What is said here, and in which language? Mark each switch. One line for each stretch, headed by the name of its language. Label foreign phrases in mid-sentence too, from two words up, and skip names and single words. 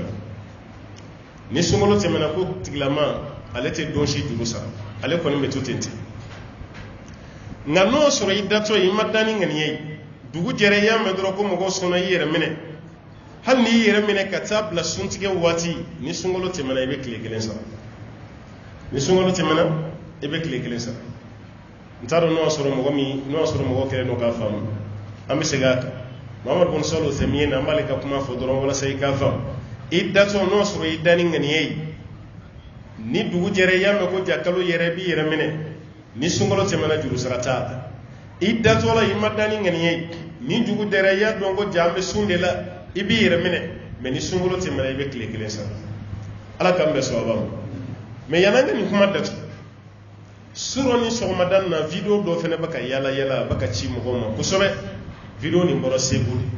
Bambara: tɛmɛna ko tigilama ale tɛ don si juru sara ale kɔni bɛ to ten nka n'o sɔrɔ i datɔ i ma da ni ŋaniya ye dugu jɛra i y'a mɛn dɔrɔn ko mɔgɔw sɔnna i yɛrɛ minɛ hali n'i yɛrɛ minɛ ka taa bila suntigɛ waati ni sunkalo tɛmɛna i bɛ tile kelen sara n t'a dɔn n'o y'a sɔrɔ mɔgɔ kɛlen don k'a faamu an bɛ segin a kan Muhammad bin Salih al-Uthaymin an b'ale ka kuma fɔ dɔrɔn walasa i k'a faamu i datɔ n'o sɔrɔ i da ni ŋaniya ye ni dugu jɛra i y'a mɛn ko ja kalo yɛrɛ i b'i yɛrɛ minɛ ni sunkalo tɛmɛna juru sara t'a la i datɔ la i ma da ni ŋaniya ye ni dugu jɛra i y'a dɔn ko ja an bɛ sun de la i b'i yɛrɛ minɛ mais ni sunkalo tɛmɛna i bɛ tile kelen sara ala k'an bɛn sababa ma mais yan'an ka nin kuma datugu sura ni sɔgɔmada na video dɔ fana bɛ ka yala a bɛ ka ci mɔgɔw ma kosɛbɛ video nin bɔra Segu